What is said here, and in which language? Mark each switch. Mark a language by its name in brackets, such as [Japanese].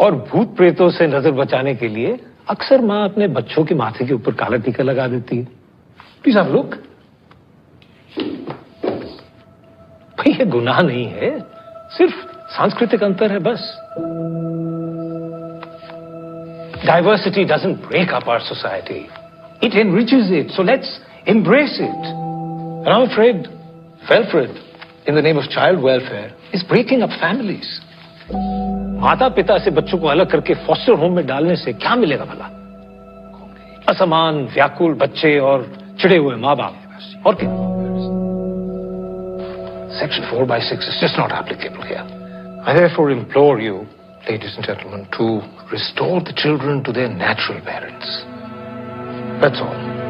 [Hindi] और भूत प्रेतों से नजर बचाने के लिए अक्सर माँ अपने बच्चों के माथे के ऊपर काला टीका लगा देती है। [English] Please have look. [Hindi] भाई ये गुनाह नहीं है, सिर्फ सांस्कृतिक अंतर है बस। [English] Diversity doesn't break up our society. It enriches it. So let's embrace it. And I'm afraid Felfred, in the name of child welfare, is breaking up families. [Hindi] माता पिता से बच्चों को अलग करके फॉस्टर होम में डालने से क्या मिलेगा भला? असमान, व्याकुल बच्चे और चिड़े हुए माँ बाप। और क्या? [English] Section 4/6 is just not applicable here. I therefore implore you, ladies and gentlemen, to restore the children to their natural parents. That's all.